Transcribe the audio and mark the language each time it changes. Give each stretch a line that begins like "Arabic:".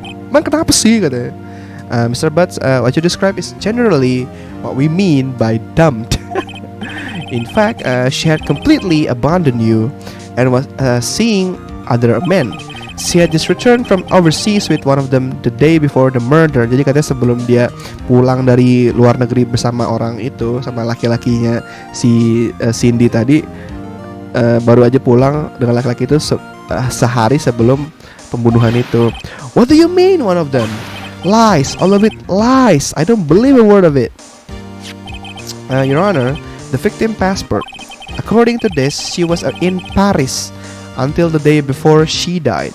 Indonesian: Emang kenapa sih katanya? Mr.
English: Butts, what you describe is generally what we mean by dumped. In fact, she had completely abandoned you and was seeing other men. She had just returned from overseas with one of them the day before the murder.
Indonesian: Jadi katanya sebelum dia pulang dari luar negeri bersama orang itu, sama laki-lakinya si Cindy tadi, baru aja pulang dengan laki-laki itu sehari sebelum pembunuhan itu.
English: What do you mean one of them? Lies, all of it lies. I don't believe a word of it. Your Honor, the victim passport. According to this, she was in Paris until the day before she died.